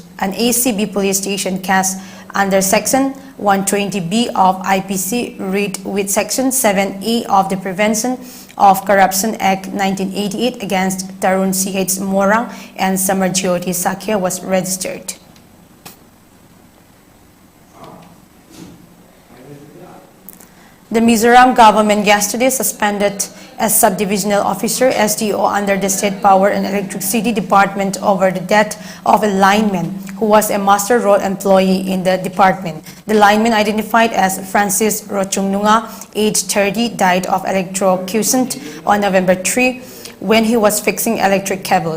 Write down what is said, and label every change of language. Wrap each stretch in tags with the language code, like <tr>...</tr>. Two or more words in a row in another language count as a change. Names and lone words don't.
<en>An ACB police station case under Section 120B of IPC read with Section 7A of the Prevention of Corruption Act 1988 against Tarun CH Morang and Samarjyoti Sakya was registered. The Mizoram government yesterday suspended a subdivisional officer SDO under the State Power and Electricity Department over the death of a lineman who was a master role employee in the department. The lineman, identified as Francis Rochungnunga, aged 30, died of electrocution on November 3 when he was fixing electric cables.</en>